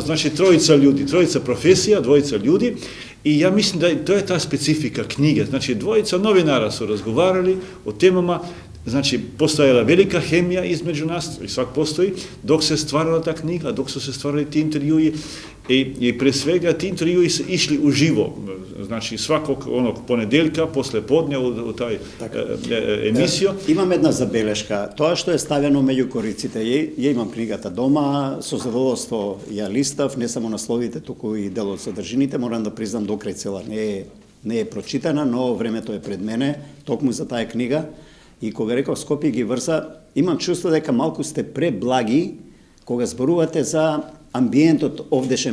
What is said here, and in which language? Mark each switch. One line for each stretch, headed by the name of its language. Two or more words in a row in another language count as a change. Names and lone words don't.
Serbian: znači trojica profesija, dvojica ljudi, i ja mislim da to je ta specifika knjige, znači dvojica novinara su razgovarali o temama, znači postojala velika hemija između nas, i svak postoji, dok se stvarala ta knjiga, dok su se stvarali ti intervjui, i pre svega ti intervjui su išli uživo, znači svakog onog ponedeljka, posle podnja u taj emisiju.
Macedonian: Имам една забелешка,
Serbian: to što je stavljeno među koricите,
Macedonian: јас имам книгата дома, со задоволство ја листав, не само насловите, туку и дел од содржините, морам да признам до крај цела не е прочитана, но времето е пред мене, токму за таа книга. И кога реков Скопје ги врза, имам чувство дека малку сте преблаги кога зборувате за амбиентот овдешен